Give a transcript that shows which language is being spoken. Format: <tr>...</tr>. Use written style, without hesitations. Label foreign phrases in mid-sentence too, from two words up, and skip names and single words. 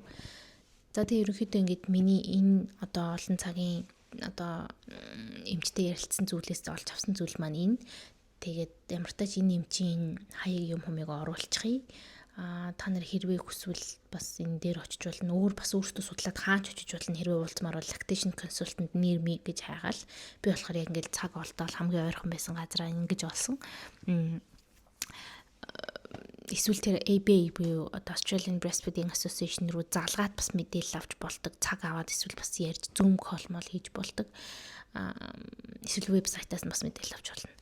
<mni>За тэгээ ерөнхийдөө ингээд миний энэ одоо олон цагийн одоо эмчтэй ярилцсан зүйлээс олж авсан зүйл маань энэ. Тэгээд ямар ч тач энэ эмчийн хаяг юм хүмийг оруулчихъя. Та нар хэрвээ хүсвэл бас энэ дээр очиж болно. Өөр бас өөртөө судлаад хаач очиж болно. Хэрвээ уулзмаар бол</mni> <en>lactation consultant near me</en> <mni>гэж хайгаал. Би болохоор яг ингээд цаг олдоол хамгийн ойрхон байсан газараа ингэж олсон. Эсвэл тэр ABA буюу Australian Breastfeeding Association руу залгаад бас мэдээлэл авч болдог. Цаг аваад эсвэл бас ярьж Zoom call мол хийж болдог. Эсвэл вебсайтаас бас мэдээлэл авч болно.</mni>